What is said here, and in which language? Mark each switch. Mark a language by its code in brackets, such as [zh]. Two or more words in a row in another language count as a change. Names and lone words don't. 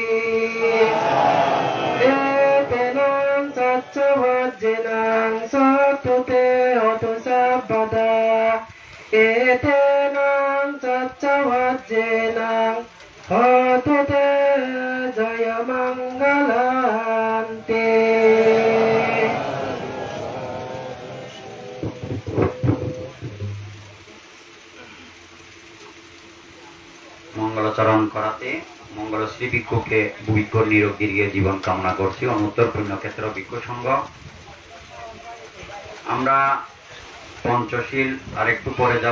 [pi] etenang saccavajjenang satute otu sabbada etenang saccavajjenang otute jaya manggalanti [bn] মঙ্গলাচরণ করাতে মঙ্গলশ্রী ভিক্ষুকে ভিক্ষুর নিরোগ দীর্ঘ জীবন কামনা করছি। অনুত্তর পুণ্যক্ষেত্র ভিক্ষু সংঘ আমরা পঞ্চশীল আর একটু পরে যাব।